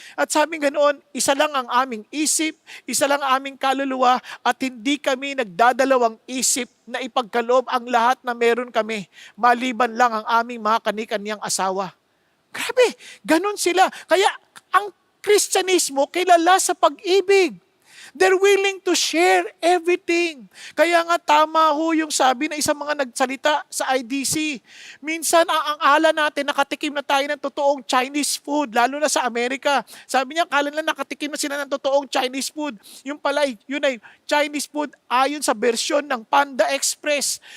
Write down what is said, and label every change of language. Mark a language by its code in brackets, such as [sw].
[tl] At sabi ganoon, isa lang ang aming isip, isa lang ang aming kaluluwa, at hindi kami nagdadalawang isip na ipagkaloob ang lahat na meron kami, maliban lang ang aming mga kani-kaniyang asawa. Grabe, ganun sila. Kaya ang Kristyanismo kilala sa pag-ibig. [en] They're willing to share everything. [tl] Kaya nga tama ho yung sabi na isang mga nagsalita sa IDC. Minsan ang ala natin, nakatikim na tayo ng totoong Chinese food, lalo na sa Amerika. Sabi niya, kala nila nakatikim na sila ng totoong Chinese food. Yung pala, yun ay Chinese food ayon sa bersyon ng Panda Express.